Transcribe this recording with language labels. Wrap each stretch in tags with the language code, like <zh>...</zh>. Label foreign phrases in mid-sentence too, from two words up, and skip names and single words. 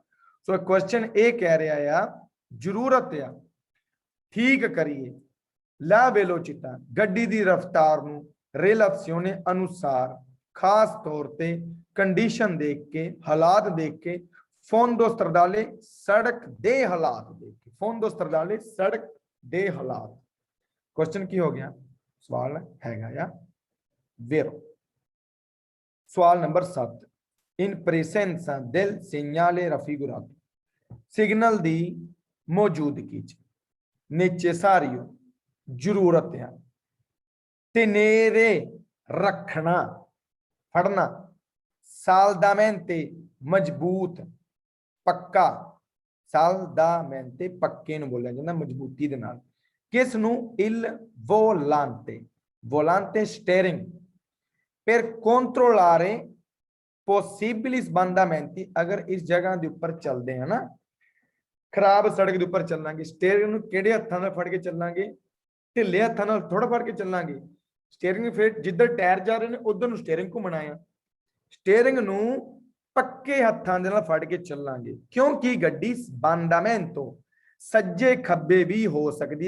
<en>so question</en> <pa>ਇਹ ਕਹਿ ਰਿਹਾ ਆ ਜ਼ਰੂਰਤ ਆ ਠੀਕ ਕਰੀਏ</pa> <it>la velocità</it> <pa>ਗੱਡੀ ਦੀ ਰਫ਼ਤਾਰ ਨੂੰ relazione ਅਨੁਸਾਰ, ਖਾਸ ਤੌਰ ਤੇ ਕੰਡੀਸ਼ਨ ਦੇਖ ਕੇ, ਹਾਲਾਤ ਦੇਖ ਕੇ,</pa> <it>fondo stradale</it> <pa>ਸੜਕ ਦੇ ਹਾਲਾਤ ਦੇਖ ਕੇ,</pa> <it>fondo stradale</it> <pa>ਸੜਕ ਦੇ ਹਾਲਾਤ। ਕੁਐਸਚਨ ਕੀ ਹੋ ਗਿਆ? ਸਵਾਲ ਹੈਗਾ ਆ vero। ਸਵਾਲ ਨੰਬਰ 7</pa> <it>in presenza del segnale raffigurato</it> <pa>ਸਿਗਨਲ ਦੀ ਮੌਜੂਦਗੀ ਚ necessario ਜ਼ਰੂਰਤ ਆ tenere ਰੱਖਣਾ, ਫੜਨਾ, saldamente ਮਜ਼ਬੂਤ, ਪੱਕਾ, saldamente ਪੱਕੇ ਨੂੰ ਬੋਲਿਆ ਜਾਂਦਾ ਮਜ਼ਬੂਤੀ ਦੇ ਨਾਲ। ਕਿਸ ਨੂੰ?</pa> <it>il volante, volante steering per controllare possibili sbandamenti।</it> <pa>ਅਗਰ ਇਸ ਜਗ੍ਹਾ ਦੇ ਉੱਪਰ ਚੱਲਦੇ ਆ ਨਾ, ਖਰਾਬ ਸੜਕ ਦੇ ਉੱਪਰ ਚੱਲਾਂਗੇ, ਸਟੀਅਰਿੰਗ ਨੂੰ ਕਿਹੜੇ ਹੱਥਾਂ ਨਾਲ ਫੜ ਕੇ ਚੱਲਾਂਗੇ? ਢਿੱਲੇ ਹੱਥਾਂ ਨਾਲ ਥੋੜਾ ਫੜ ਕੇ ਚੱਲਾਂਗੇ। ਸਟੀਅਰਿੰਗ ਫਿਰ ਜਿੱਧਰ ਟਾਇਰ ਜਾ ਰਹੇ ਨੇ ਉਧਰ ਨੂੰ ਸਟੀਅਰਿੰਗ ਘੁੰਮਣਾ ਆ। ਸਟੀਅਰਿੰਗ ਨੂੰ ਪੱਕੇ ਹੱਥਾਂ ਦੇ ਨਾਲ ਫੜ ਕੇ ਚੱਲਾਂਗੇ ਕਿਉਂਕਿ ਗੱਡੀ ਸਬੰਦਾਮੈਂਟੋ ਸੱਜੇ ਖੱਬੇ ਵੀ ਹੋ ਸਕਦੀ ਹੈ।</pa>